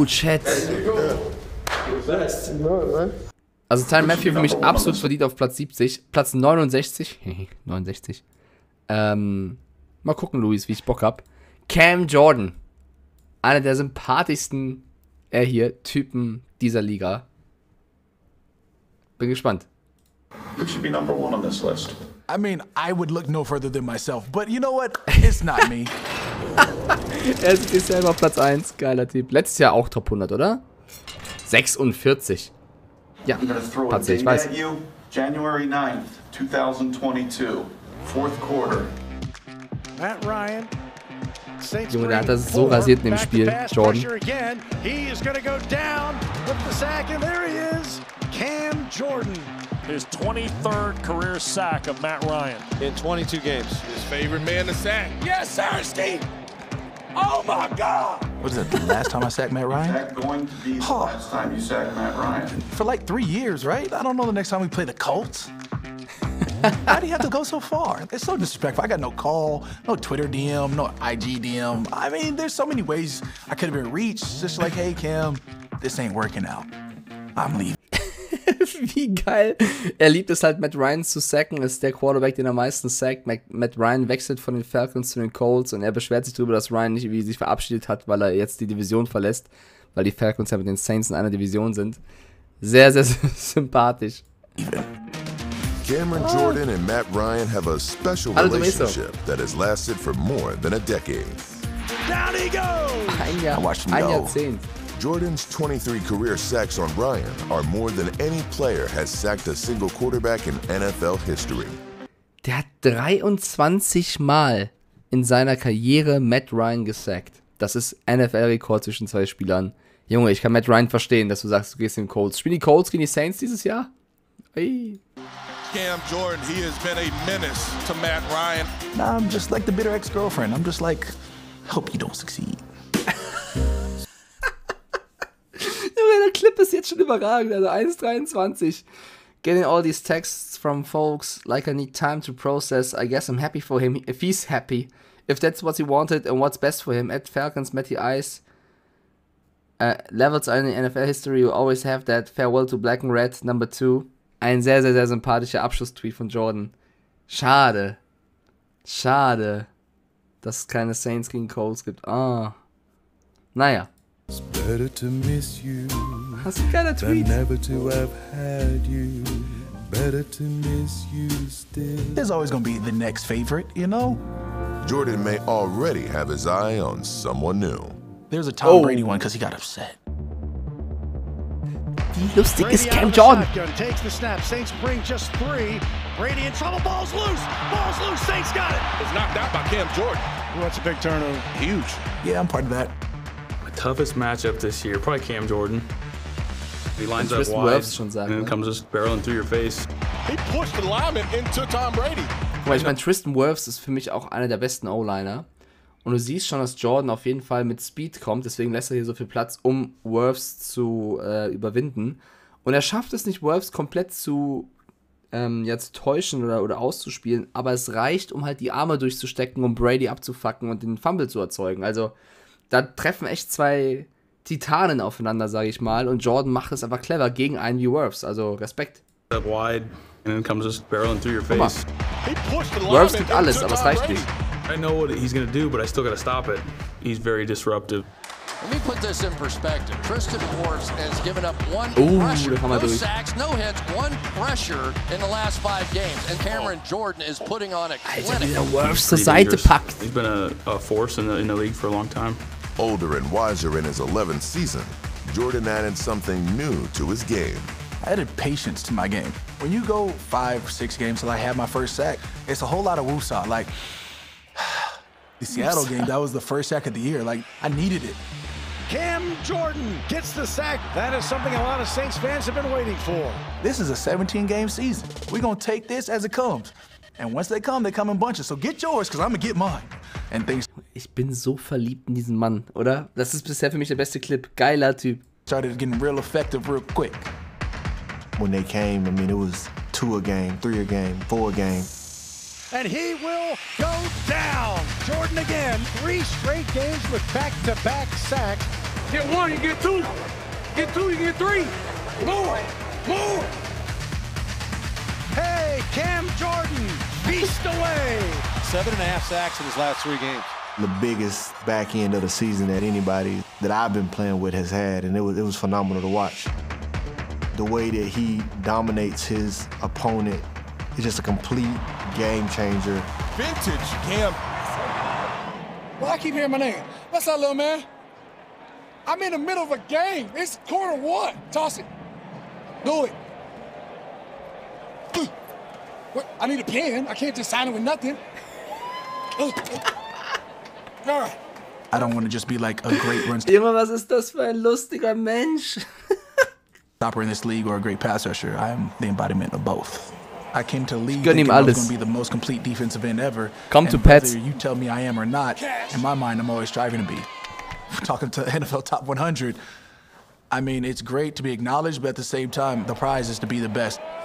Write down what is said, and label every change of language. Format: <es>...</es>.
<en>Oh, Chat.</en> <de>Also Tyrann Mathieu für mich absolut verdient auf Platz 70. Platz 69. 69. Mal gucken, Luis, wie ich Bock hab. Cam Jordan. Einer der sympathischsten Typen dieser Liga. Bin gespannt.</de> <en>You should be number 1 on this list. I mean, I would look no further than myself, but you know what? It's not me.</en> <de>Er ist sich selber auf Platz 1. Geiler Typ. Letztes Jahr auch Top 100, oder? 46. Ja, Plätze, ich weiß.</de> <en>January 9th, 2022, fourth quarter. Matt Ryan</en> <de>Junge, der hat das so rasiert in dem Spiel, Jordan. Cam Jordan.</de> <en>His 23rd career sack of Matt Ryan in 22 games. His favorite man to sack. Yes, sir, Steve. Oh my God! What is that, the last time I sacked Matt Ryan? Is that going to be the last time you sack Matt Ryan? For like 3 years, right? I don't know the next time we play the Colts. Why do you have to go so far? It's so disrespectful. I got no call, no Twitter DM, no IG DM. I mean, there's so many ways I could have been reached. Just like, hey, Cam, this ain't working out. I'm leaving.</en> <de>Wie geil. Er liebt es halt, Matt Ryan zu sacken. Ist der Quarterback, den am meisten sackt. Matt Ryan wechselt von den Falcons zu den Colts und er beschwert sich darüber, dass Ryan nicht wie sich verabschiedet hat, weil er jetzt die Division verlässt, weil die Falcons ja mit den Saints in einer Division sind. Sehr, sehr sympathisch.</de> <en>Cameron Jordan and Matt Ryan have a special relationship that has lasted for more than a decade. Down he goes!</en> <de>Ein Jahrzehnt.</de> <en>Jordan's 23 career sacks on Ryan are more than any player has sacked a single quarterback in NFL history.</en> <de>Der hat 23 Mal in seiner Karriere Matt Ryan gesackt. Das ist NFL-Rekord zwischen zwei Spielern. Junge, ich kann Matt Ryan verstehen, dass du sagst, du gehst in den Colts. Spielen die Colts gegen die Saints dieses Jahr? Hey.</de> <en>Cam Jordan, he has been a menace to Matt Ryan. Nah, I'm just like the bitter ex-girlfriend. I'm just like, hope you don't succeed.</en> <de>Der Clip ist jetzt schon überragend, also 1:23.</de> <en>Getting all these texts from folks like I need time to process. I guess I'm happy for him if he's happy. If that's what he wanted and what's best for him. At Falcons, Matty Ice. Levels are in the NFL history. You always have that. Farewell to Black and Red, number 2.</en> <de>Ein sehr, sehr, sehr sympathischer Abschlusstweet von Jordan. Schade, dass es keine Saints gegen Colts gibt. Naja.</de> <en>It's better to miss you</en> <de>Hast du geiler Tweet?</de> <en>than never to have had you. Better to miss you still. There's always gonna be the next favorite, you know? Jordan may already have his eye on someone new. There's a Tom Brady one because he got upset.</en> <de>Wie lustig ist Cam Jordan?</de> <en>Takes the snap. Saints bring just 3. Brady in trouble. Ball's loose. Saints got it. It's knocked out by Cam Jordan. Well, that's a big turnover. Huge. Yeah, I'm part of that. Toughest matchup this year, probably Cam Jordan. He lines up wide and then comes just barreling through your face. He pushed the lineman into Tom Brady.</en> <de>Weil ich meine, Tristan Wirfs ist für mich auch einer der besten O-Liner. Und du siehst schon, dass Jordan auf jeden Fall mit Speed kommt. Deswegen lässt er hier so viel Platz, um Wirfs zu überwinden. Und er schafft es nicht, Wirfs komplett zu täuschen oder auszuspielen. Aber es reicht, um halt die Arme durchzustecken, um Brady abzufacken und den Fumble zu erzeugen. Also da treffen echt zwei Titanen aufeinander, sage ich mal. Und Jordan macht es einfach clever gegen einen wie Wirfs. Also Respekt.</de> <en>Up wide and then comes just barreling through your face.</en> <de>Wirfs tut alles, aber es reicht nicht.</de> <en>I know what he's going to do, but I still got to stop it. He's very disruptive. Let me put this in perspective. Tristan Wirfs has given up 1 pressure, no sacks, no hits, 1 pressure in the last 5 games. And Cameron Jordan is putting on a clinic.</en> <de>Alter, wie der Wirfs zur Seite packt.</de> <en>He's been a force in the league for a long time. Older and wiser in his 11th season, Jordan added something new to his game. I added patience to my game. When you go 5 or 6 games till I have my first sack, it's a whole lot of woosah. Like, the Seattle game, that was the first sack of the year. Like, I needed it. Cam Jordan gets the sack. That is something a lot of Saints fans have been waiting for. This is a 17-game season. We're going to take this as it comes. And once they come in bunches. So get yours, because I'm going to get mine. And things.</en> <de>Ich bin so verliebt in diesen Mann, oder? Das ist bisher für mich der beste Clip. Geiler Typ.</de> <en>Started getting real effective real quick. When they came, I mean, it was 2 a game, 3 a game, 4 a game. And he will go down. Jordan again, 3 straight games with back-to-back sacks. Get 1, you get 2. Get 2, you get 3. More. Hey, Cam Jordan, feast away. 7.5 sacks in his last 3 games. The biggest back end of the season that anybody that I've been playing with has had, and it was phenomenal to watch. The way that he dominates his opponent is just a complete game changer. Vintage Cam. Well, I keep hearing my name. What's up, little man? I'm in the middle of a game. It's quarter 1. Toss it. Do it. What? I need a pen. I can't just sign it with nothing. All right. I don't want to just be like a great run</en> <de>Junge, was ist das für ein lustiger Mensch?</de> <en>stopper in this league or a great pass rusher. I'm the embodiment of both. I came to the league thinking I was going to be the most complete defensive end ever. Come to Plätze. Whether you tell me I am or not, in my mind, I'm always striving to be. Talking to NFL Top 100, I mean, it's great to be acknowledged, but at the same time, the prize is to be the best.</en>